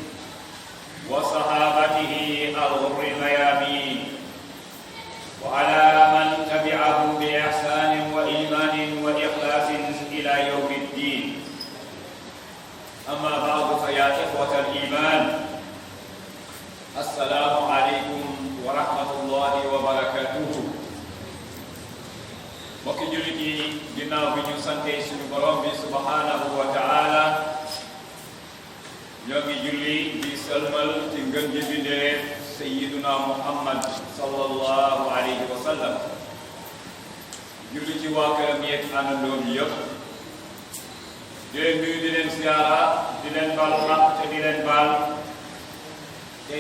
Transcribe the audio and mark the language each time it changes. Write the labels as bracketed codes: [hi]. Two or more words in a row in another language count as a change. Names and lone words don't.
[ar] وصحابته الغر الميامين وعلى من تبعهم بإحسان وإيمان وإخلاص إلى يوم الدين أما بعد فيا إخوة الإيمان السلام عليكم ورحمة الله وبركاته [wo] mbokki jullit yi ginnaaw bi ñu sante suñu borom bi [ar] سبحانه وتعالى [wo] ñoo ngi julli di salmal ci ngën ji bindee sayyiduna Muhammad [ar] صلى الله عليه وسلم [wo] julli ci waa këram yeeg àndandoom yëpp di leen nuyu di leen siyaara di leen baal xaq te di leen baal tey